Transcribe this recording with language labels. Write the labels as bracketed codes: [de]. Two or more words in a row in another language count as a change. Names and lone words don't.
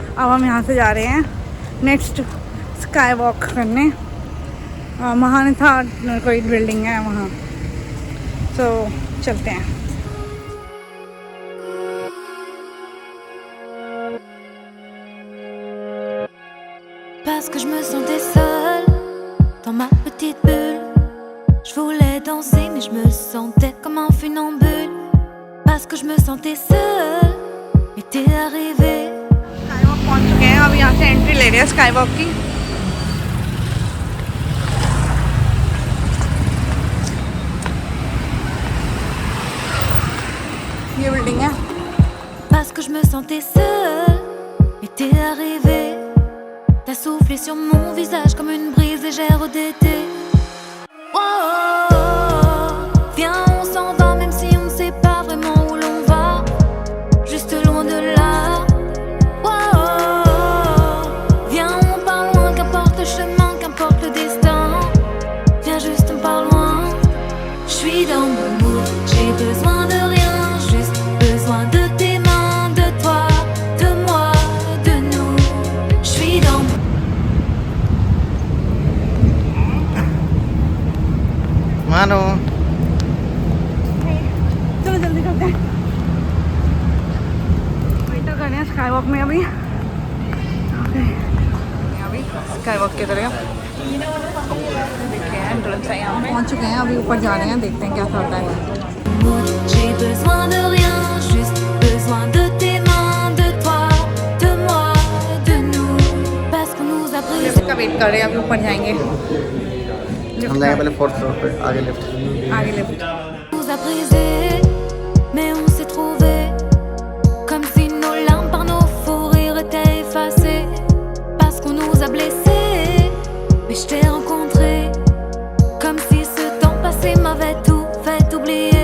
[hi] अब हम यहाँ से जा रहे हैं नेक्स्ट स्काई वॉक करने। महानथा कोई बिल्डिंग है वहाँ, तो चलते हैं। [fr] Parce que je me sentais seule dans ma petite bulle. Je voulais danser mais je me sentais comme un funambule. Parce que je me sentais seule et t'es arrivé. [hi] स्काई वॉक पहुँच चुके हैं, अब यहाँ से एंट्री ले रहे हैं स्काई वॉक की। ये बिल्डिंग है। [fr] Parce que je me sentais seule et t'es arrivé. T'as soufflé sur mon visage comme une brise légère d'été. Oh, oh, oh, viens on s'en va même si on ne sait pas vraiment où l'on va. Juste loin de là. Oh, oh, oh, viens on part loin, qu'importe le chemin, qu'importe le destin. Viens juste on part loin. Je suis dans mon mood, j'ai besoin de rien, juste besoin de tes mains, de toi, de moi, de nous. Je suis dans mon [hi] मानो चलो जल्दी करते हैं। वेटर कर रहे हैं स्काई वॉक में अभी। अभी स्काई वॉक की तरह देखते हैं एंट्रेंस है, यहाँ पहुँच चुके हैं, अभी ऊपर जा रहे हैं, देखते हैं क्या होता है। [fr] mood, j'ai besoin de rien, juste besoin de tes mains, de toi, de moi, de nous. Parce qu'on nous a pris. [hi] लिफ्ट का वेट कर रहे हैं, अभी ऊपर जाएंगे। हम जाएंगे पहले 4th फ्लोर पे, आगे लिफ्ट। आगे लिफ्ट। [fr] Nous a brisé, mais on s'est trouvé. Comme si nos larmes par nos faux rires étaient effacées. Parce qu'on nous a blessés, mais je t'ai rencontré. Comme si ce temps passé m'avait tout fait oublier.